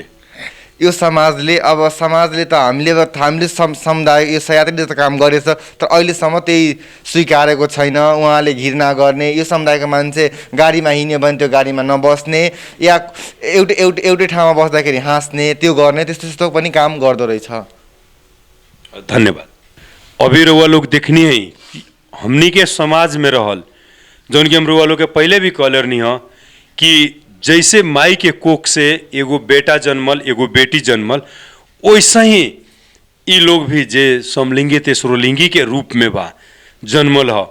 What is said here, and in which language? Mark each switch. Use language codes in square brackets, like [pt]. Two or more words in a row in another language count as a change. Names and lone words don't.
[ne] यो समाजले त हामीले समुदाय यो सयात्रीले त काम गरेछ, तर अहिलेसम्म त्यही स्वीकारेको छैन। उहाँले घृणा गर्ने, यो समुदायको मान्छे गाडीमा हिँड्यो भने त्यो गाडीमा नबस्ने या एउटै ठाउँमा बस्दाखेरि हाँस्ने, त्यो गर्ने, त्यस्तो पनि काम गर्दो रहेछ। धन्यवाद। [bho] अभी रउआ लोग देखनी है हमनी के समाज में रहल जौन कि हम रउआ लोग के पहले भी कहले रहनी ह कि जैसे माई के कोख से एगो बेटा जन्मल एगो बेटी जन्मल, वैसा ही ई लोग भी जे समलिंगी तेसरोलिंगी के रूप में बा जन्मल ह।